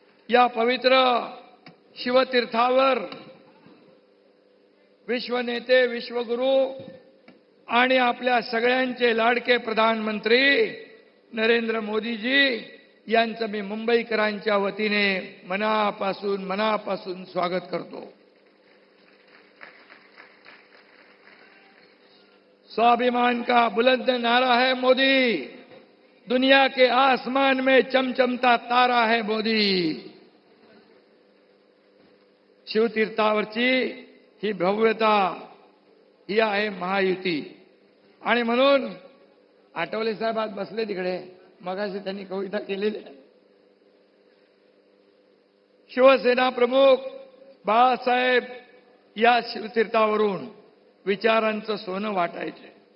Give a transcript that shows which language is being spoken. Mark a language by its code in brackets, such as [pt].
[mr] या पवित्र शिवतीर्थावर विश्वनेते, विश्वगुरु आणि आपल्या सगळ्यांचे लाडके प्रधानमंत्री नरेंद्र मोदीजी यांचं मी मुंबईकरांच्या वतीने मनापासून स्वागत करतो। [hi] स्वाभिमान का बुलंद नारा है मोदी, दुनिया के आसमान में चमचमता तारा है मोदी। [mr] शिवतीर्थावरची ही भव्यता ही आहे महायुती। आणि म्हणून आठवले साहेब आज बसले तिकडे, मगाशी त्यांनी कविता केलेली आहे। शिवसेना प्रमुख बाळासाहेब या शिवतीर्थावरून विचारांचं सोनं वाटायचे।